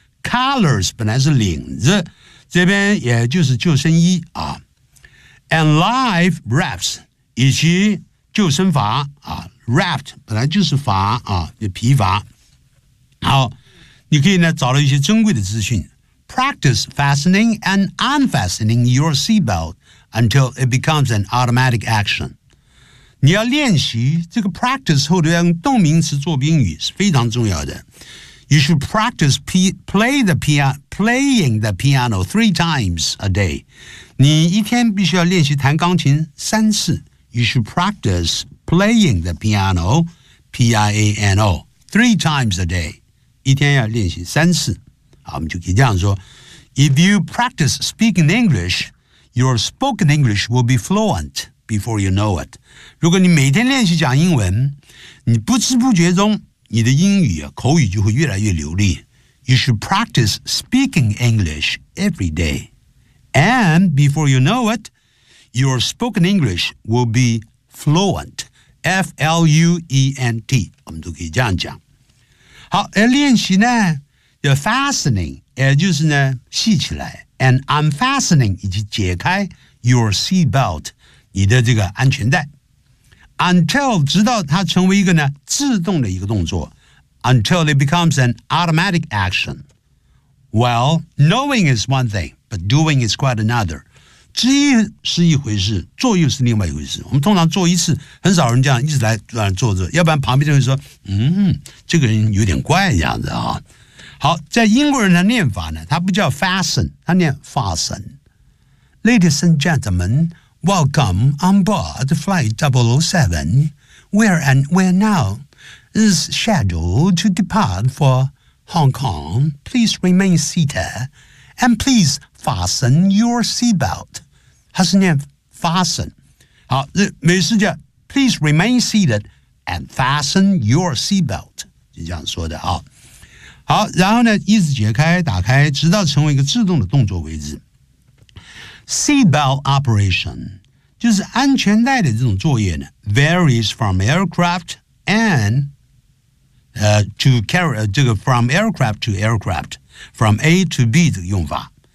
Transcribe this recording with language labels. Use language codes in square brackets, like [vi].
[zh] Colors 本来是领子，这边也就是救生衣啊。 [en] And life rafts [zh] 以及救生筏啊 ，raft 本来就是筏啊，就皮筏。好，你可以呢找到一些珍贵的资讯。 [en] Practice fastening and unfastening your seatbelt until it becomes an automatic action。 [zh] 你要练习这个 practice 后头要用动名词做宾语是非常重要的。 [en] You should practice playing the piano three times a day. [zh] 你一天必须要练习弹钢琴三次。 [en] You should practice playing the piano, P-I-A-N-O, three times a day. [zh] 一天要练习三次。我们就可以这样说 [en] If you practice speaking English, your spoken English will be fluent before you know it. [zh] 如果你每天练习讲英文，你不知不觉中，你的英语啊，口语就会越来越流利。 [en] You should practice speaking English every day. And before you know it, your spoken English will be fluent. [zh] F-L-U-E-N-T. 我们都可以这样讲。好，而练习呢，要 fastening, 也就是呢，系起来。 [en] And unfastening, [zh] 以及解开 [en] your seatbelt, [zh] 你的这个安全带。 Until, 直到它成为一个呢，自动的一个动作。 [en] Until it becomes an automatic action. Well, knowing is one thing, but doing is quite another. [zh] 知一是一回事，做又是另外一回事。我们通常做一次，很少人这样一直来做着，要不然旁边就会说，这个人有点怪这样子啊。好，在英国人的念法呢，他不叫 fasten, 他念 fasten. [en] Ladies and gentlemen, welcome on board flight 007. We're now... is scheduled to depart for Hong Kong. Please remain seated and please fasten your seatbelt. [zh] 它是念 [en] fasten. [zh] 好，美式叫 [en] please remain seated and fasten your seatbelt. [zh] 就这样说的啊。好，然后呢，一直解开打开，直到成为一个自动的动作为止。 [en] Seatbelt operation 就是安全带的这种作业呢 varies from aircraft and from aircraft to aircraft, from A to B [zh] 这个用法。